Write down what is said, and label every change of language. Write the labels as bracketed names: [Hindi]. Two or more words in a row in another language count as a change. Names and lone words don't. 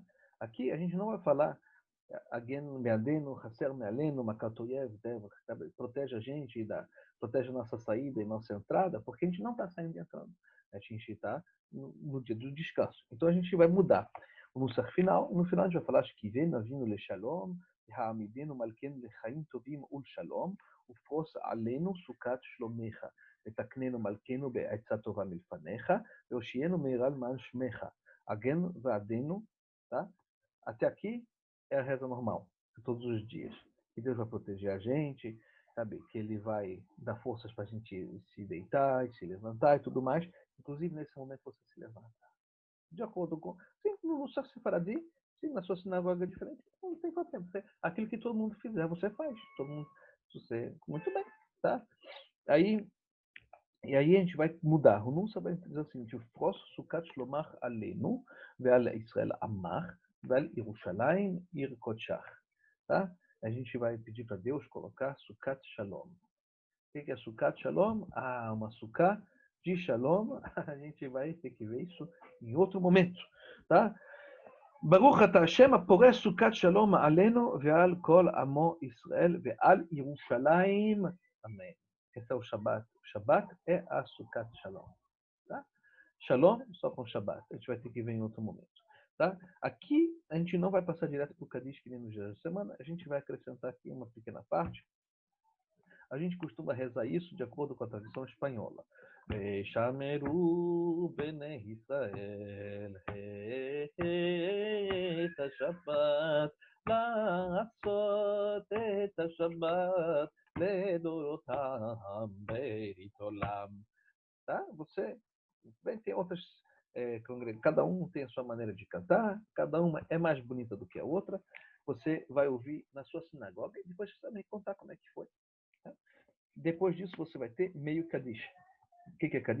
[Portuguese] Aqui a gente não vai falar [Hebrew] הגן בעדנו, הסר מעלינו, מכת אויב, [Portuguese] protege a gente, protege a nossa saída e nossa entrada, porque a gente não está saindo e entrando. A gente está no dia do descanso. Então a gente vai mudar o Nusach final, no final a gente vai falar [Hebrew] השכיבנו אבינו לשלום, והעמידנו מלכנו לחיים טובים ולשלום, ופרוש עלינו סוכת שלומך, ותקננו מלכנו בעצה טובה מלפניך, והושיענו מהרה למען שמך, הגן ועדנו, [Portuguese] tá? Até aqui é a reza normal, de todos os dias. Que Deus vai proteger a gente, sabe? Que Ele vai dar forças para a gente se deitar, e se levantar e tudo mais. Inclusive, nesse momento, você se levanta. De acordo com... Sim, no seu sefaradi, sim, na sua sinagoga é diferente, não tem problema. Aquilo que todo mundo fizer, você faz. Todo mundo... Você... Muito bem, tá? E aí a gente vai mudar. O Nunsa vai dizer o seguinte: [Hebrew] פרוס סוכת שלומך עלינו, ועל ישראל עמך, ועל ירושלים עיר קדשך. Tá? [Portuguese] A gente vai pedir para Deus colocar [Hebrew] סוכת שלום. [Portuguese] O que é [Hebrew] סוכת שלום? [Portuguese] Uma suká de shalom. A gente vai ter que ver isso em outro momento. Tá? [Hebrew] ברוך אתה השם הפורש סוכת שלום עלינו ועל כל עמו ישראל ועל ירושלים, אמן. [Portuguese] Esse é o Shabat. O Shabat é a [Hebrew] סוכות שלום. [Portuguese] Tá? Shalom só com Shabat. A gente vai ter que ver em outro momento. Tá? Aqui a gente não vai passar direto para o Kadish que nem no dia da semana. A gente vai acrescentar aqui uma pequena parte. A gente costuma rezar isso de acordo com a tradição espanhola. [Hebrew] שמרו בני ישראל את שבת לעשות את השבת לדורותם ברית עולם. [Portuguese] Tá? Você bem, tem outras congregações, cada um tem a sua maneira de cantar, cada uma é mais bonita do que a outra. Você vai ouvir na sua sinagoga e depois você vai me contar como é que foi. Tá? Depois disso, você vai ter meio Kadish. O que é Kadish?